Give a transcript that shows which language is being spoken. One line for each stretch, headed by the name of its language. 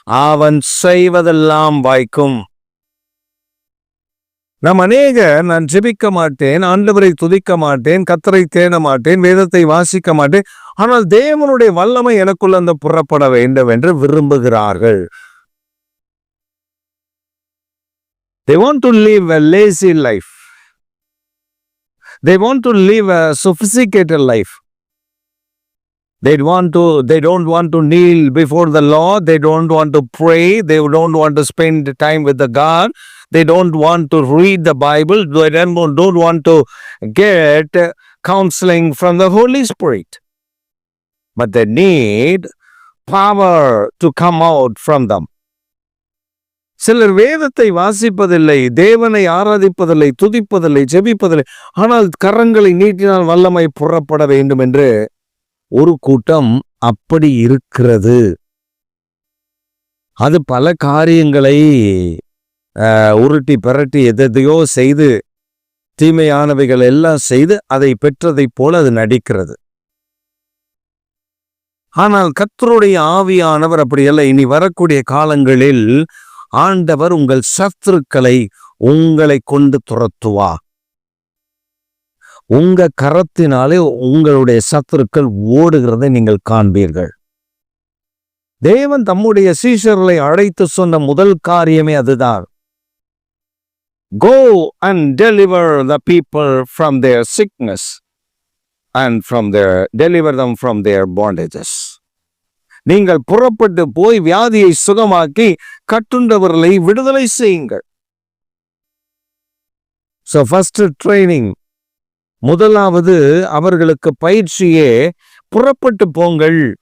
Tamil: அவன் செய்வதெல்லாம் வாய்க்கும். நான் ஜெபிக்க மாட்டேன், ஆண்டவரை துதிக்க மாட்டேன், கர்த்தரை தேட மாட்டேன், வேதத்தை வாசிக்க மாட்டேன், ஆனால் தேவனுடைய வல்லமை எனக்குள்ள அந்த புறப்பட வேண்டும் என்று விரும்புகிறார்கள்.
English: They want to live a lazy life. They want to live a sophisticated life. They don't want to kneel before the Lord. They don't want to pray. They don't want to spend time with the God. They don't want to read the Bible. They don't want to get counseling from the Holy Spirit. But they need power to come out from them.
Tamil: சிலர் வேதத்தை வாசிப்பதில்லை, தேவனை ஆராதிப்பதில்லை, துதிப்பதில்லை, ஜெபிப்பதில்லை, ஆனால் கரங்களை நீட்டினால் வல்லமை புறப்பட வேண்டும் என்று ஒரு கூட்டம் அப்படி இருக்கிறது. அது பல காரியங்களை உருட்டி பரட்டி எதையோ செய்து தீமையானவைகள் எல்லாம் செய்து அதை பெற்றதை போல அது நடிக்கிறது. ஆனால் கர்த்தருடைய ஆவியானவர் அப்படியல்ல. இனி வரக்கூடிய காலங்களில் ஆண்டவர் உங்கள் சத்துருக்களை உங்களை கொண்டு துரத்துவார். உங்க கரத்தினாலே உங்களுடைய சத்துருக்கள் ஓடுகிறதை நீங்கள் காண்பீர்கள். தேவன் தம்முடைய சீஷர்களை அழைத்து சொன்ன முதல் காரியமே அதுதான்.
English: Go and deliver the people from their sickness and deliver them from their bondages.
Tamil: நீங்கள் புறப்பட்டு போய் வியாதியை சுகமாக்கி கட்டுண்டவர்களை விடுதலை செய்யுங்கள்.
English: So first training,
Tamil: முதலாவது அவர்களுக்கு பயிற்சியே புறப்பட்டு போங்கள்.